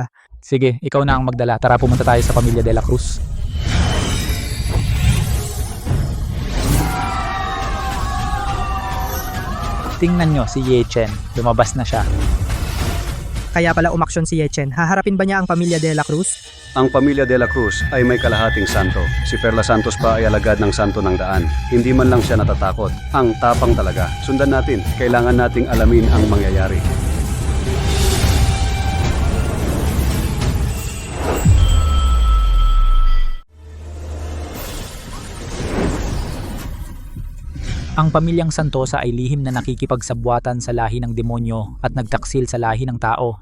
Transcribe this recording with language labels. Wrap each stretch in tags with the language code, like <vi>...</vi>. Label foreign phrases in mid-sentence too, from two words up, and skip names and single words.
<tl>Sige, ikaw na ang magdala. Tara, pumunta tayo sa pamilya De La Cruz. Tingnan nyo si Ye Chen, lumabas na siya. Kaya pala umaksyon si Yechen. Haharapin ba niya ang pamilya de la Cruz? Ang pamilya de la Cruz ay may kalahating santo. Si Perla Santos pa ay alagad ng santo ng daan. Hindi man lang siya natatakot. Ang tapang talaga. Sundan natin. Kailangan nating alamin ang mangyayari. Ang pamilyang Santosa ay lihim na nakikipagsabwatan sa lahi ng demonyo at nagtaksil sa lahi ng tao.</tl>